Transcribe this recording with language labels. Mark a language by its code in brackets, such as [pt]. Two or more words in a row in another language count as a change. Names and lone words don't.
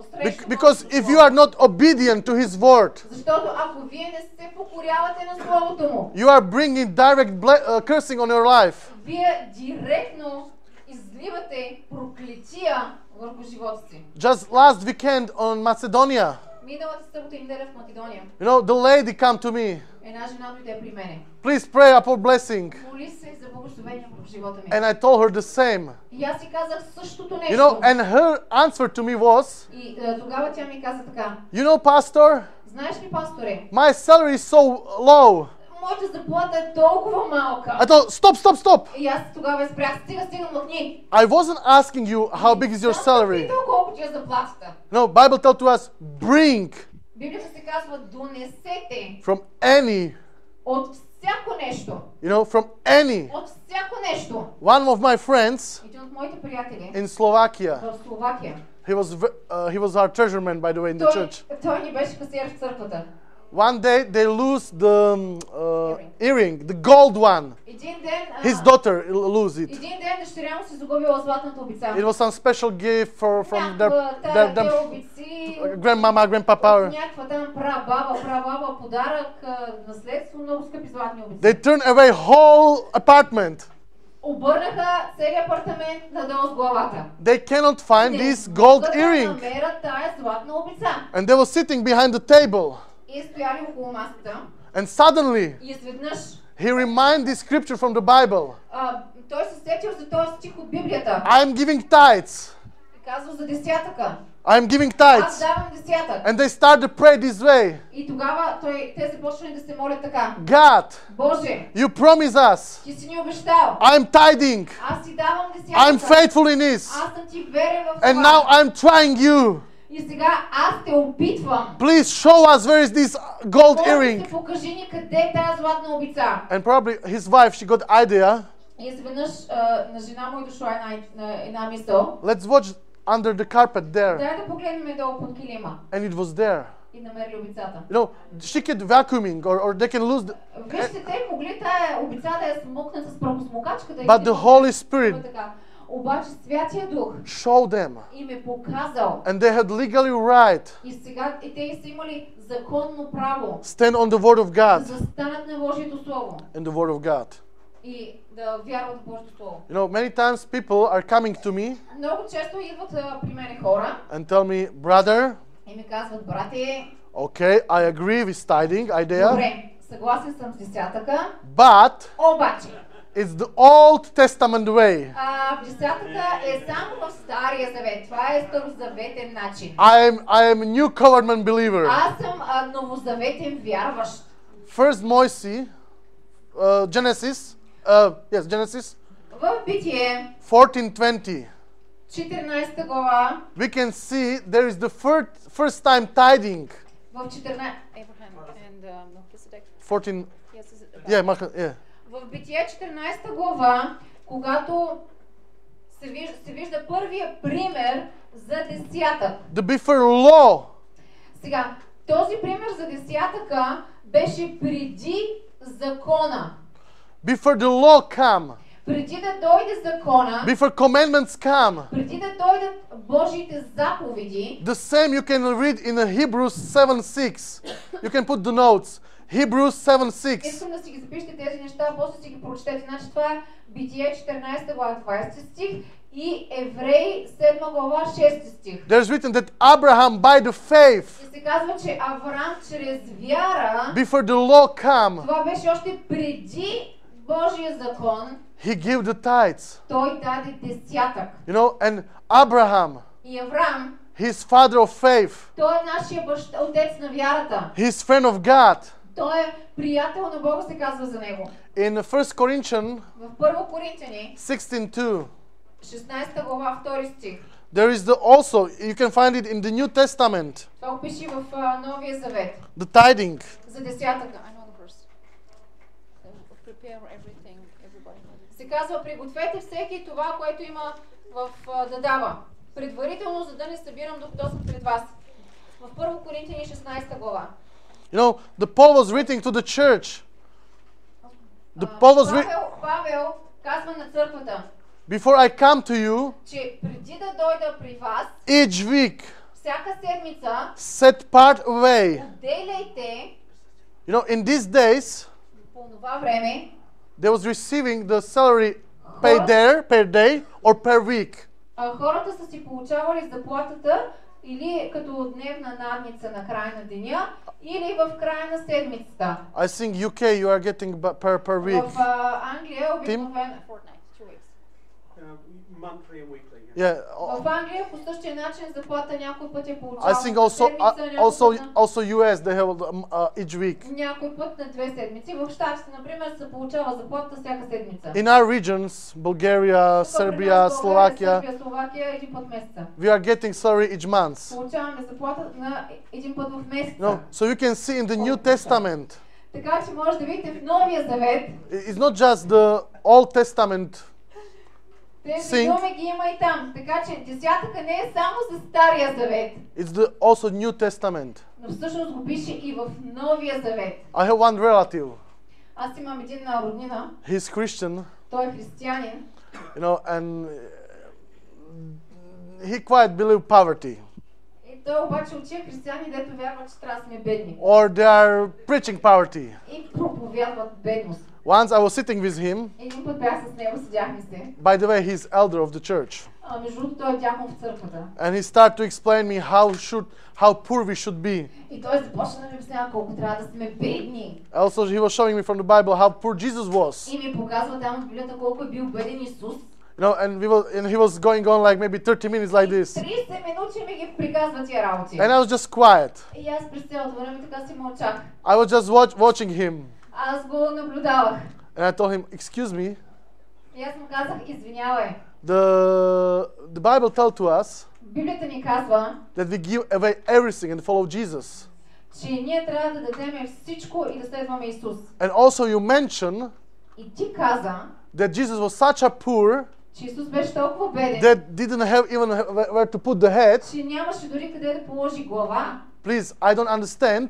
[bg] Срещу [en] Because [bg] Божието [en] if [bg] Слово. [en] you are not obedient to His word, [bg] Защото ако вие не се покорявате на Словото Му, [en] you are bringing direct cursing on your life. [bg] вие директно изливате проклетия върху живота си. [en] Just last weekend on Macedonia, [bg] Миналата събота и неделя в Македония, [en] you know, the lady come to me. [bg] една жена дойде при мене. [en] Please pray for blessing. [bg] Моли се за благословение върху живота ми. [en] And I told her the same. [bg] И аз си казах същото нещо. [en] You know, and her answer to me was, [bg] И тогава тя ми каза така. [en] you know, pastor, [bg] Знаеш ли, пасторе, [en] my salary is so low. [bg] моята заплата е толкова малка. [en] I thought, stop. [bg] И аз тогава спрях. Стига, махни. [en] I wasn't asking you how big is your salary. [bg] Питал колко ти е заплатата. [en] No, Bible tells to us, bring [bg] Библията се казва, донесете [en] from any, [bg] от всяко нещо. [en] you know, from any. [bg] От всяко нещо. [en] One of my friends [bg] Един от моите приятели [en] in Slovakia, [bg] в Словакия. [en] he was our treasurerman, by the way, in the church. [bg] Той ни беше касиер в църквата. [en] One day they lose the earring, the gold one. [bg] Един ден, [en] His daughter lose it. [bg] един ден дъщеря му си загубила златната обица. [en] It was some special gift from [bg] Някаква [en] their [bg] обици, [en] grandmama, grandpapa. [bg] някаква там прабаба, подарък, наследство, много скъпи златни обици. [en] They turned away whole apartment. [bg] Обърнаха целият апартамент надолу с главата. [en] They cannot find this gold earring. [bg] намерят тая златна обица. [en] And they were sitting behind the table. [bg] И стояли около масата. [en] And suddenly, [bg] И изведнъж [en] he reminded this scripture from the Bible. [bg] той се сетил за този стих от Библията. [en] I am giving tithes. [bg] И казва за десятъка. [en] I am giving [bg] Аз [en] tithes. [bg] давам десятък. [en] And they start to pray this way. [bg] И тогава те започнали да се молят така. [en] God, [bg] Боже, [en] you promise us. [bg] ти си ни обещал. [en] I am tithing. [bg] Аз ти давам [en] I'm [bg] десятъка. [en] faithful in this. [bg] Аз съм ти верен в [en] And now [bg] това. [en] I'm trying you. [bg] И сега аз те опитвам. [en] Please show us where is this gold [bg] Моля [en] earring. [bg] се, покажи ни къде е тази златна обица. [en] And probably his wife, she got idea. [bg] И изведнъж на жена му е дошла една мисъл. [en] Let's watch under the carpet there. [bg] Дай да погледнем долу под килима. [en] And it was there. [bg] И намерили обицата. [en] You know, she could vacuuming or they can lose the, [bg] Вижте, те могли тая обица да я смукнат с прахосмукачка, да [en] but the Holy Spirit [bg] така. Обаче Святия Дух [en] showed them. [bg] им е показал. [en] And they had legally right [bg] И сега те са имали законно право [en] stand on the word of [bg] да [en] God [bg] застанат на Божието Слово [en] and the word of God. [bg] и да вярват в Божието Слово. [en] You know, many times people are coming to me [bg] Много често идват при мене хора [en] and tell me, brother, [bg] и ми казват, брате, [en] okay, I agree with tithing idea, [bg] добре, съгласен съм с десятъка, [en] but [bg] обаче [en] it's the Old Testament way. [bg] десятъка е само в Стария Завет. Това е старозаветен начин. [en] I am a new covenant believer. [bg] Аз съм новозаветен вярващ. [en] First Moses, Genesis, Genesis [bg] В Битие [en] 14:20. [bg] 14 глава, [en] We can see there is the first time tithing. [bg] в 14... [en] Abraham and Melchizedek. [bg] 14. [en] Yes, is it about- Yeah. [bg] В Битие 14 глава, когато се вижда първия пример за десятък. [en] The before law. [bg] Сега, този пример за десятъка беше преди закона. [en] Before the law come. [bg] Преди да дойде закона, [en] Before commandments come. [bg] преди да дойдат Божиите заповеди, [en] The same you can read in Hebrews 7:6. You can put the notes. Hebrews 7:6. [bg] искам да си ги запишете тези неща, после си ги прочетете. Значи това е Битие 14 глава 20 стих и Евреи 7 глава 6 стих. [en] There's written that Abraham by the faith, [bg] И се казва, че Авраам чрез вяра, [en] before the law come, [bg] това беше още преди Божия закон, [en] he gave the tithes. [bg] той даде десятък. [en] You know, and Abraham, [bg] И Авраам, [en] his father of faith, [bg] той е нашия отец на вярата. [en] his friend of God, [bg] Той е приятел на Бога, се казва за него. [en] In 1 Corinthians [bg] В 1 Коринтяни, [en] 16:2, [bg] 16 глава, 2 стих. [en] there is also, you can find it in the New Testament, [bg] Това го пише в Новия Завет. [en] the tithing. [bg] За десятъка. Се казва, пригответе всеки това, което има да дава. Предварително, за да не събирам докато съм пред вас. В 1 Коринтяни 16 глава. [en] You know, the Paul was writing to the church. [bg] Павел казва на църквата, [en] Before I come to you, [bg] че преди да дойда при вас, [en] each week, [bg] всяка седмица, [en] set part away. [bg] отделяйте, [en] You know, in these days, [bg] по това време, [en] they was receiving the salary paid there per day or per week. [bg] Хората са си получавали заплатата или като дневна надница на края на деня, или в края на седмицата. [en] I think UK you are getting per week. [bg] В Англия обикновено [en] monthly and weekly. Yeah. [bg] В Англия по същия начин заплата някой път е получавал [en] I think [bg] на седмица, [en] also US they have each week. [bg] някой път на 2 седмици. В Щатите, например, се получава заплата всяка седмица. [en] In our regions, Bulgaria, Serbia, Slovakia, [bg] Сърбия, Словакия един път в месеца. [en] we are getting salary each month. [bg] Получаваме заплата на един път в месеца. [en] No, so you can see in the New Testament. [bg] Така че може да видите в Новия Завет. [en] It's not just the Old Testament. [bg] Тези думи ги има и там. Така че десятъка не е само за Стария Завет. [en] It's also New Testament. [bg] Но всъщност го пише и в Новия Завет. [en] I have one relative. [bg] Аз имам един роднина. [en] He's Christian. [bg] Той е християнин. [en] You know, and he quite believe poverty. [bg] И той обаче учи християни, дето вярват, че трябва да сме бедни. [en] Or they are preaching poverty. [bg] И проповядват бедност. [en] Once I was sitting with him. [bg] Един път бях с него, седяхме се. [en] By the way, he's elder of the church. [bg] Между другото, той е дякон в църквата. [en] And he started to explain me how poor we should be. [bg] И той започна да ми обяснява колко трябва да сме бедни. [en] Also, he was showing me from the Bible how poor Jesus was. [bg] И ми показва там в Библията колко е бил беден Исус. [en] You know, and he was going on like maybe 30 minutes like this. [bg] 30 минути ми ги приказва тия работи. [en] And I was just quiet. [bg] И аз през цялото време така си мълчах. [en] I was just watching him. [bg] Аз го наблюдавах. [en] And I told him, excuse me. [bg] И аз му казах, извинявай. [en] The Bible tells to us [bg] Библията ни казва, [en] that we give away everything and follow Jesus. [bg] че ние трябва да дадем всичко и да следваме Исус. [en] And also you mention [bg] И ти каза, [en] that Jesus was such a poor [bg] че Исус беше толкова беден, [en] that didn't have even where to put the head. [bg] че нямаше дори къде да положи глава. [en] Please, I don't understand.